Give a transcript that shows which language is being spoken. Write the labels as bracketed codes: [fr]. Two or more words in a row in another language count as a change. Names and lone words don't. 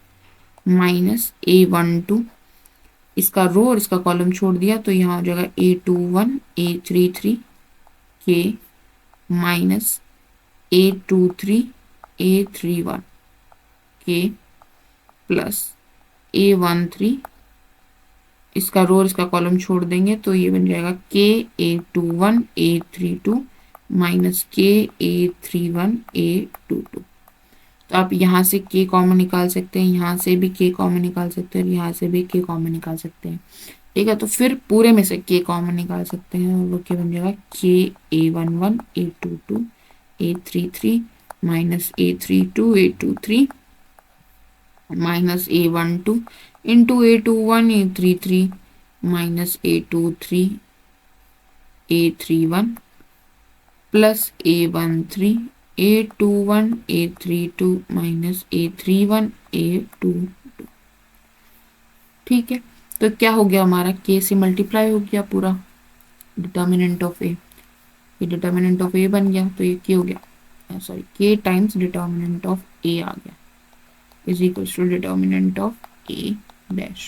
[hi] माइनस A12, इसका रो और इसका कॉलम छोड़ दिया तो यहाँ हो जाएगा A21 A33 के माइनस A23 A31 के प्लस A13, इसका रो और इसका कॉलम छोड़ देंगे तो ये बन जाएगा के A21 A32 माइनस के A31 A22। तो आप यहाँ से के कॉमन निकाल सकते हैं, यहाँ से भी के कॉमन निकाल सकते हैं और यहाँ से भी के कॉमन निकाल सकते हैं, ठीक है। तो फिर पूरे में से के कॉमन निकाल सकते हैं और वो क्या बन जाएगा के A11 A22 A33 माइनस A32 A23 माइनस A12 इंटू A21 A33 माइनस A23 A31 प्लस A13 A21 A32 माइनस A31 A22, ठीक है। तो क्या हो गया हमारा, के से मल्टीप्लाई हो गया पूरा [en] determinant of A, [hi] ये [en] determinant of A [hi] बन गया तो ये क्या हो गया, [en] sorry K times determinant of A [hi] आ गया [en] is equals to determinant of A dash.